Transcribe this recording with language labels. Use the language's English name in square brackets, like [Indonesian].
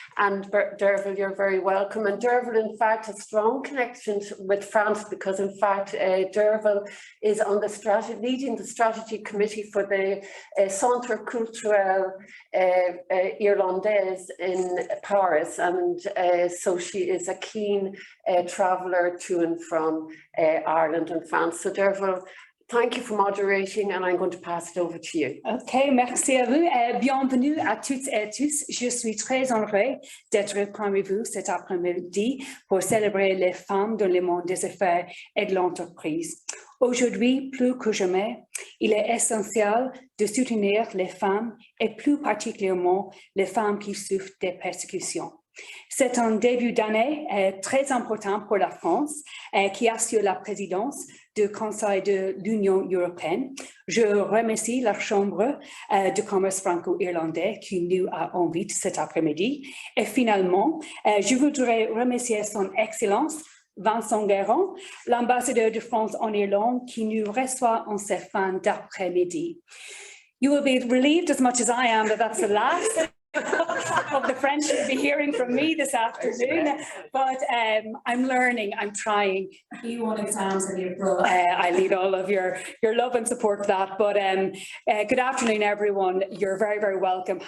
[English] And Dearbhail, you're very welcome. And Dearbhail, in fact, has strong connections with France because, in fact, Dearbhail is on the leading the strategy committee for the Centre Culturel Irlandais in Paris. And so she is a keen traveller to and from Ireland and France. So Dearbhail, thank you for moderating, and I'm going to pass it over to you. [French] Ok, merci à vous. Bienvenue à toutes et à tous. Je suis très honorée d'être parmi vous cet après-midi pour célébrer les femmes dans le monde des affaires et de l'entreprise. Aujourd'hui, plus que jamais, il est essentiel de soutenir les femmes et plus particulièrement les femmes qui souffrent des persécutions. C'est un début d'année très important pour la France qui assure la présidence du Conseil de l'Union européenne. Je remercie la Chambre de commerce franco-irlandais qui nous a invités cet après-midi. Et finalement, je voudrais remercier son Excellence Vincent Guérend, l'ambassadeur de France en Irlande, qui nous reçoit en cette fin d'après-midi. [English] You will be relieved as much as I am that that's the last of the French you'll be hearing from me this afternoon, but I'm learning, I'm trying. E1 exams in April. I need all of your love and support for that. But good afternoon, everyone. You're very, very welcome.